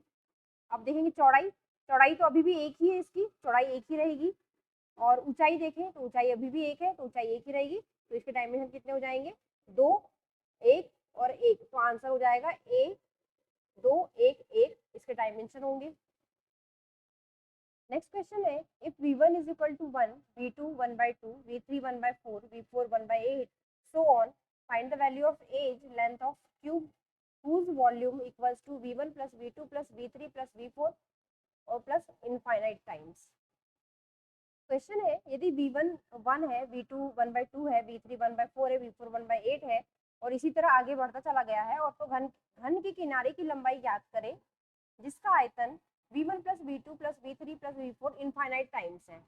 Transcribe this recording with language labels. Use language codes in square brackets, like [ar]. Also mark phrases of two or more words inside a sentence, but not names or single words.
[hi] अब देखेंगे चौड़ाई तो अभी भी एक ही है, इसकी चौड़ाई एक ही रहेगी। और ऊंचाई देखें तो ऊंचाई अभी भी एक है, तो ऊंचाई एक ही रहेगी। तो इसके डायमेंशन कितने हो जाएंगे 2 1 और 1। तो आंसर हो जाएगा A 2 1 1 इसके डायमेंशन होंगे। [en] Next question है इफ v1 is equal to 1, v2 1/2, v3 1/4, v4 1/8 so on, find the value of edge length of cube whose volume equals to v1 plus v2 plus v3 plus v4 और plus infinite times. [hi] क्वेश्चन है यदि v1 1 है, v2 1/2 है, v3 1/4 है, v4 1/8 है और इसी तरह आगे बढ़ता चला गया है और तो घन के किनारे की लंबाई ज्ञात करें जिसका आयतन v1 प्लस v2 प्लस v3 प्लस v4 [en] infinite times [hi] है।